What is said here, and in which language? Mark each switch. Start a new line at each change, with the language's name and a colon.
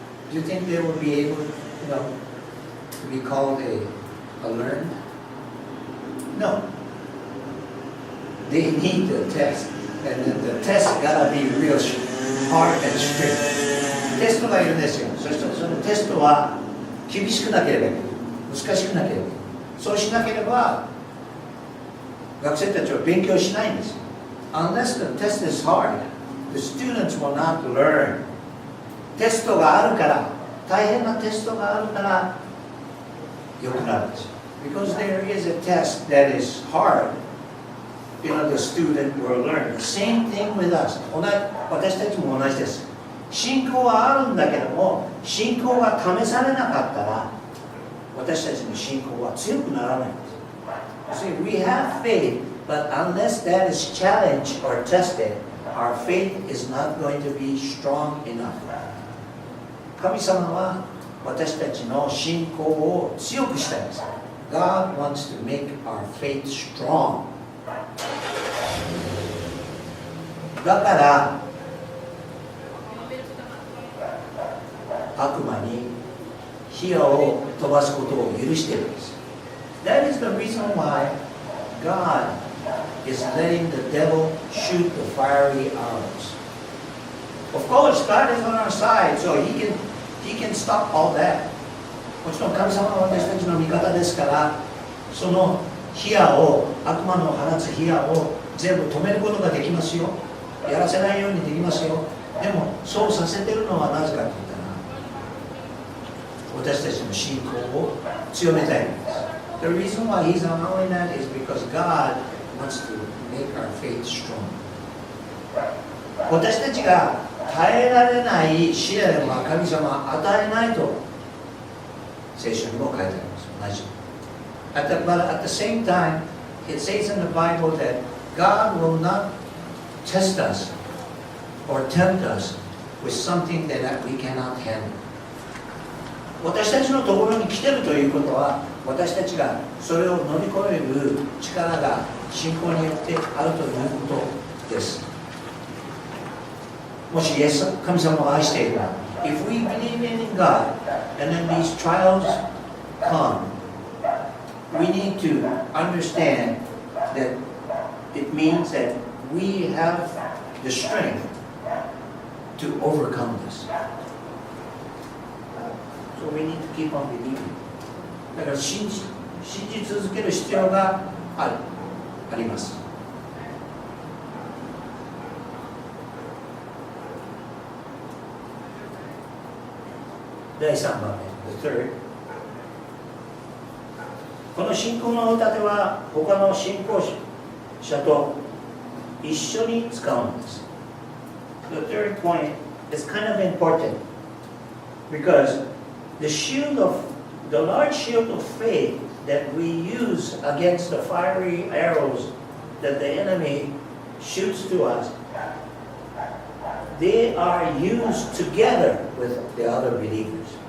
English: Do you think they will be able, to be called a learned? No. They need the test, and the test gotta be real hard and strict.
Japanese: テストがいるんですよ。そしてそのテストは厳しくなければいけない。難しくなければいけない。そうしなければ学生たちは勉強しないんですよ。
English: Unless the test is hard, the students will not learn.
Japanese: テストがあるから、大変なテストがあるから良くなるんですよ。
English: Because there is a test that is hard, the student will learn. The same thing with us.
Japanese: 私たちも同じです。信仰はあるんだけども、信仰が試されなかったら、私たちの信仰は強くならないんです。
English: See, we have faith, but unless that is challenged or tested, our faith is not going to be strong enough.
Japanese: 神様は私たちの信仰を強くしたいんです。
English: God wants to make our faith strong.
Japanese: だから悪魔に火矢を飛ばすことを許しているんです。
English: That is the reason why God is letting the devil shoot the fiery arrows. Of course, God is on our side, so He can stop all that.
Japanese: もちろん神様は私たちの味方ですから、その火矢を、悪魔の放つ火矢を全部止めることができますよ。やらせないようにできますよ。でも、そうさせているのはなぜかと言ったら、私たちの信仰を強めたいんです。
English: The reason why He's allowing that is because God wants to make our faith strong.
Japanese: 私たちが耐えられない試練は神様は与えないと聖書にも書いてあります。同じ。
English: But at the same time, it says in the Bible that God will not test us or tempt us with something that we cannot handle.
Japanese: 私たちのところに来てるということは、私たちがそれを乗り越える力が信仰によってあるということです。もしイエス神様を愛しているなら、
English: If we believe in God and then these trials come, we need to understand that it means that we have the strength to overcome this. So we need to keep on believing.
Japanese: だから信じ続ける必要があります。第3番目、
English: The third。
Japanese: この信仰の歌では他の信仰者と一緒に使うんです。
English: The third point is kind of important because the large shield of faith that we use against the fiery arrows that the enemy shoots to us, they are used together with the other believers.